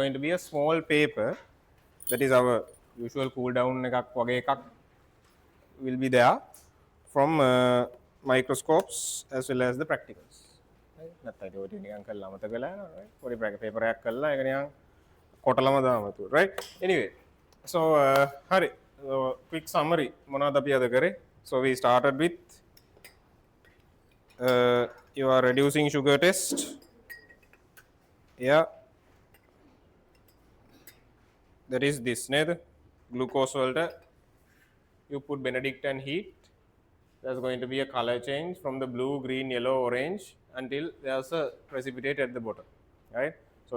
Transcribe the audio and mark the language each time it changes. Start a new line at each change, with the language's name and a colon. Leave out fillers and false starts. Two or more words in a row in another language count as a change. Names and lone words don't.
English: to be a small paper that is our usual cool down
Sinhala: එකක් වගේ එකක්
English: will be there from microscopes as well as the practicals.
Sinhala: නැත්නම් ඒක ඔය නිකන් කළා මතක වෙලා යනවා right පොඩි paper එකක් කළා ඒක නිකන් කොටලම දාමු
English: right anyway so
Sinhala: hari
English: quick summary
Sinhala: මොනවද අපි අද කරේ
English: so we started with you are reducing sugar test yeah that is this නේද glucose වලට you put benedict and heat there's going to be a color change from the blue green yellow orange until there's a precipitate at the bottom right so